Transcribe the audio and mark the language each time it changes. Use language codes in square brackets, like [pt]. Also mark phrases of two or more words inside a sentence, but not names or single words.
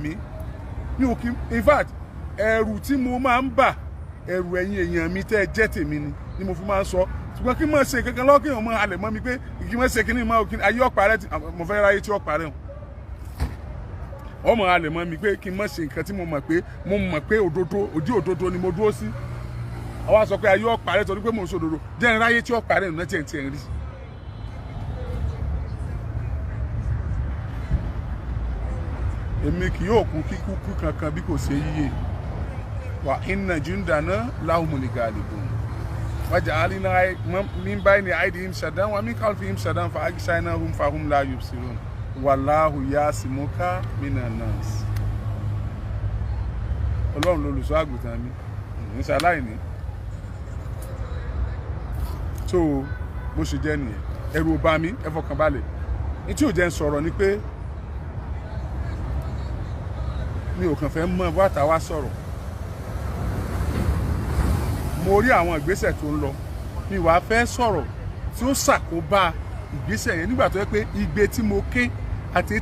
[yo] mí mi ò kí [en] in fact [yo] ẹ̀rù tí mo máa ń bà ẹ̀rù ẹ̀yin èèyàn mi tẹ́ ẹ jẹ́ tèmi ni mo fi máa ń sọ ṣùgbọ́n kí n máa ṣe kankan lọ́kàn ọmọ alẹ̀ mọ́ mi pé kí n máa ṣe kíní máa ayé ọ̀pá rẹ mo fẹ́ ráyé tí ọ̀pá rẹ ọmọ alẹ̀ mọ́ mi pé kí n máa ṣe nǹkan tí mo mọ̀ pé òdodo ni mo dúró sí àwa sọ pé ayé ọ̀pá rẹ torí pé mo ń sòdodo jẹ́ n ráyé tí ọ̀pá rẹ nù náà tiẹ̀ ń rí. èmi kì yóò kú kíkú kankan bí kò ṣe yíyẹ wà [ar] إن جندنا لهم الغالبون وجعلنا من بين أيديهم سدا ومن خلفهم سدا فأغشيناهم فهم لا يبصرون والله يعصمك من الناس. [yo] Ọlọ́run lolùṣọ́ àgùntàn mi ní ṣaláìní tó bó ṣe jẹ́ nìyẹn ẹ̀rù ò bà mí ẹ fọkàn balẹ̀ ní tí ò jẹ́ ń sọ̀rọ̀ ni pé mi ò kàn fẹ́ mọ bàtà wá sọ̀rọ̀ mo rí àwọn ìgbésẹ̀ tó ń lọ mi wàá fẹ́ sọ̀rọ̀ tí ó ṣàkóbá ìgbésẹ̀ yẹn nígbà tó yẹ pé igbe tí mo ké àti